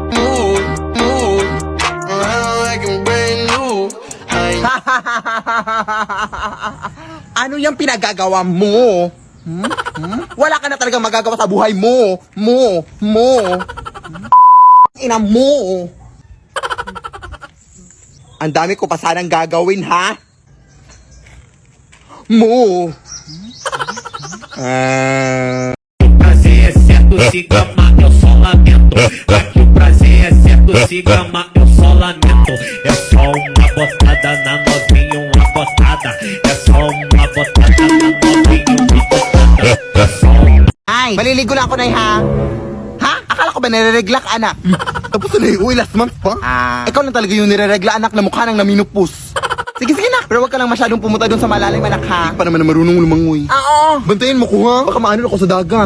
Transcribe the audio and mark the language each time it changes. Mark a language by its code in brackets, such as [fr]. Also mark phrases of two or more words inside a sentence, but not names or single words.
[en] Around like I'm brand new. [tl] Ano yung pinagagawa mo? Wala ka na talaga magagawa sa buhay mo. Ina mo. Ang dami ko pa sanang gagawin, ha? Mo. [pt] Prazer é certo, se gama, eu só lamento. Aqui o prazer é certo, se gama, eu só lamento. É só uma botada na novinha, uma botada. É só uma botada na novinha, uma botada. É só [tl] Ay, maliligo lang ako na, ha? Ha? Akala ko ba nireregla ka, anak? Tapos na uy, [en] last month [tl] pa. Ikaw na talaga yung nireregla, anak, na mukha nang naminupos. Sige, na. Pero wag ka lang masyadong pumunta doon sa malalim, anak, ha? Pa naman na marunong lumangoy. Oo. Bantayan mo ko, ha? Baka maano ako sa dagat.